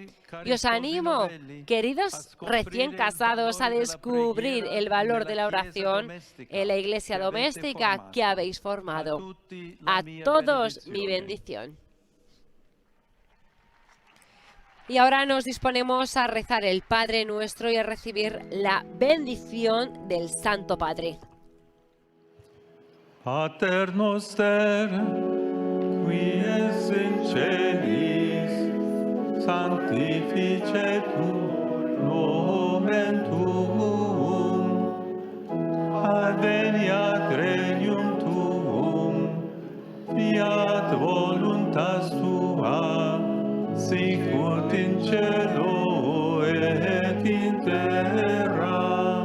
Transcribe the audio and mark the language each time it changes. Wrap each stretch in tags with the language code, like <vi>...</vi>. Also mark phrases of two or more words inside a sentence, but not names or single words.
<es>Y os animo, queridos recién casados, a descubrir el valor de la oración en la iglesia doméstica que habéis formado. A todos mi bendición. Y ahora nos disponemos a rezar el Padre Nuestro y a recibir la bendición del Santo Padre.</es> <la>Pater noster, qui es in celis, sanctificetur nomen tuum, adveniat regnum tuum, fiat voluntas tua, sicut in cielo et in terra.</la>